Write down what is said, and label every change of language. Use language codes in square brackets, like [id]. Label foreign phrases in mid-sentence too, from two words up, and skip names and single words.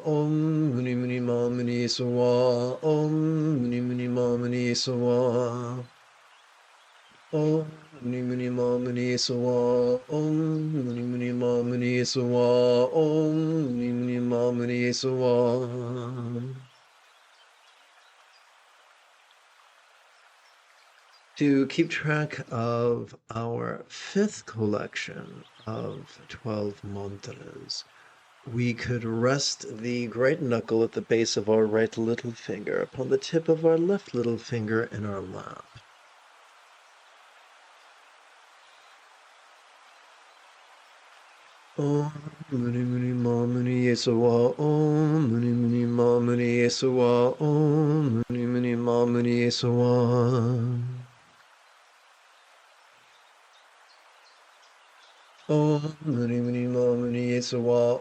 [sa] Om mani mani ma mani eso wa. Om mani mani ma mani eso wa. Om mani mani ma mani eso wa. Om mani mani ma mani eso wa. Om mani mani ma mani eso wa. [en] To keep track of our fifth collection of 12 mantras, we could rest the great knuckle at the base of our right little finger upon the tip of our left little finger in our lap. [sa] Om mani mani ma mani eso wa. Om mani mani ma mani eso wa. Om mani mani ma mani eso wa. Om mani mani ma mani eso wa.